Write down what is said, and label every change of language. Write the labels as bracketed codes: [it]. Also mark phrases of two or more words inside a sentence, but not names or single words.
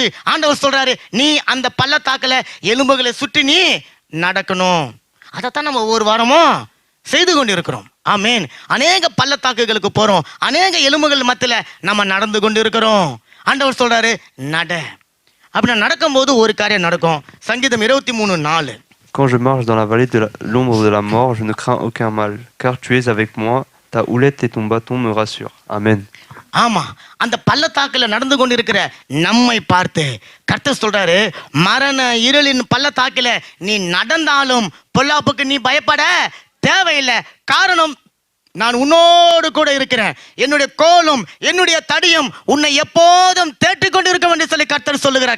[ta] ஆண்டவர் சொல்றாரு, நீ அந்த பள்ளத்தாக்குல எலும்புகளை சுற்றி நீ நடக்கணும். அதைத்தான் நம்ம ஒவ்வொரு வாரமும் செய்து கொண்டிருக்கிறோம். ஆமென். அநேக பள்ளத்தாக்குகளுக்கு போறோம், அநேக எலும்புகள் மத்தியில நம்ம நடந்து கொண்டு இருக்கிறோம். ஆண்டவர் சொல்றாரு, நட. அப்படி நடக்கும்போது ஒரு காரியம் நடக்கும். சங்கீதம் 23:4. [fr] Quand je marche dans la vallée de l'ombre de la mort, je ne crains aucun mal, car tu es avec moi, ta houlette et ton bâton me rassurent. Amen. [ta] ஆமா, அந்த பள்ளத்தாக்குல நடந்து கொண்டிருக்கிற நம்மை பார்த்து கர்த்தர் சொல்றாரு, மரண இருளின் பள்ளத்தாக்குல நீ நடந்தாலும் பொல்லாப்புக்கு நீ பயப்பட தேவையில்லை. காரணம், நான் உன்னோடு கூட இருக்கிறேன், என்னுடைய கோலும் என்னுடைய தடியும் உன்னை எப்போதும் தேற்றிக் கொண்டு இருக்க என்று சொல்லி கர்த்தர் சொல்லுகிறார்.